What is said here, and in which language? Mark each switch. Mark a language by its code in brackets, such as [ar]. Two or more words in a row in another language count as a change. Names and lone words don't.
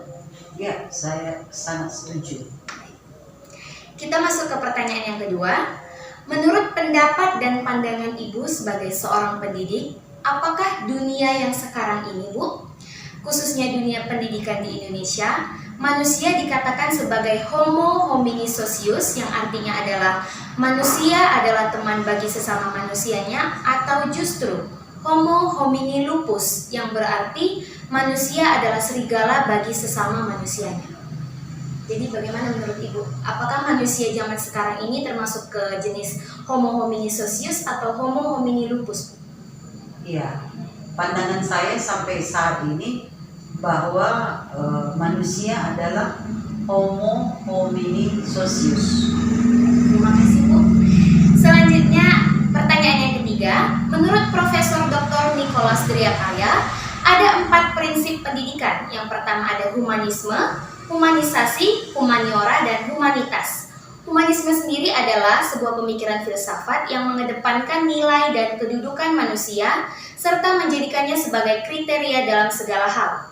[id] Ya, saya sangat setuju. Kita masuk ke pertanyaan yang kedua. Menurut pendapat dan pandangan Ibu sebagai seorang pendidik, apakah dunia yang sekarang ini, Bu, khususnya dunia pendidikan di Indonesia, manusia dikatakan sebagai [la] homo homini socius, [id] yang artinya adalah manusia adalah teman bagi sesama manusianya, atau justru [la] homo homini lupus, [id] yang berarti manusia adalah serigala bagi sesama manusianya? Jadi bagaimana menurut Ibu? Apakah manusia zaman sekarang ini termasuk ke jenis [la] homo homini socius [id] atau [la] homo homini lupus? [id] Iya, pandangan saya sampai saat ini bahwa manusia adalah [la] homo homini socius. [id] Terima kasih, Bu. Selanjutnya, pertanyaan yang ketiga. Menurut Profesor Dr. Nicolaus Driarkara, ada 4 prinsip pendidikan. Yang pertama ada humanisme, humanisasi, humaniora, dan humanitas. Humanisme sendiri adalah sebuah pemikiran filsafat yang mengedepankan nilai dan kedudukan manusia serta menjadikannya sebagai kriteria dalam segala hal.